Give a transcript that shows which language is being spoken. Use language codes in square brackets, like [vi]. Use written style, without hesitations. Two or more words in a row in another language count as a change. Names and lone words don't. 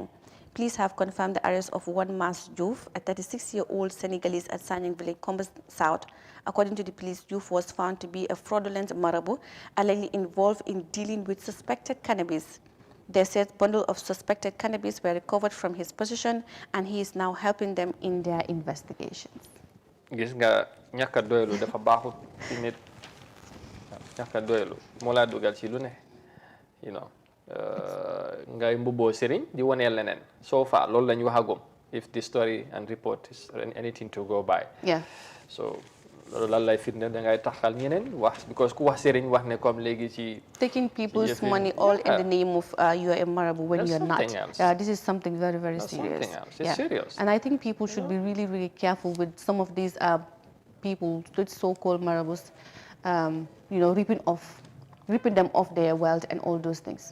[en] Police have confirmed the arrest of one Mas Diouf, a 36-year-old Senegalese at Sanyang village, Combes South. According to the police, Diouf was found to be a fraudulent Marabu, allegedly involved in dealing with suspected cannabis. They said bundle of suspected cannabis were recovered from his possession, and he is now helping them in their investigations. [wo] Gis nga ñaka doylu dafa baaxut ci nit ñaka doylu moo laa dugal ci lu ne ngay mbubboo sëriñ di wonee leneen [en] so far [wo] loolu lañ waxagum [en] if the story and report is anything to go by. [wo] So loolu lan lay firnde da ngay taxal ñeneen wax because ku wax sëriñ wax ne comme léegi ci [en] taking people's money all in the name of you are a Marabu when you're not. This is something very, very serious. It's serious. And I think people should be really, really careful with some of these people, the so-called marabouts, you know, ripping them off their wealth and all those things.